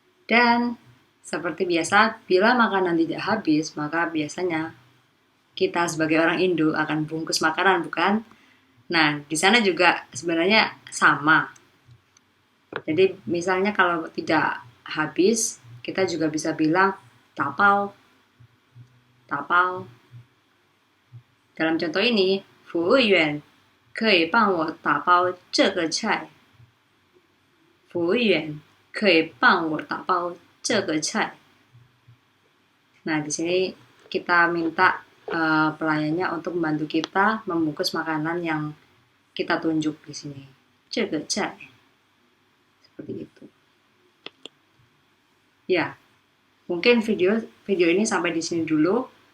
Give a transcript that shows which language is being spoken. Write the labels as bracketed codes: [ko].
[id] Dan seperti biasa, bila makanan tidak habis, maka biasanya kita sebagai orang Indo akan bungkus makanan, bukan? Nah, di sana juga sebenarnya sama. Jadi, misalnya kalau tidak habis, kita juga bisa bilang tapao. Tapao. [zh] Dalam contoh ini, 服务员可以帮我打包这个菜。服务员可以帮我打包这个菜. [id] Nah, di sini kita minta pelayannya untuk membantu kita membungkus makanan yang kita tunjuk di sini. 这个菜. Seperti itu. Ya, mungkin video ini sampai di sini dulu.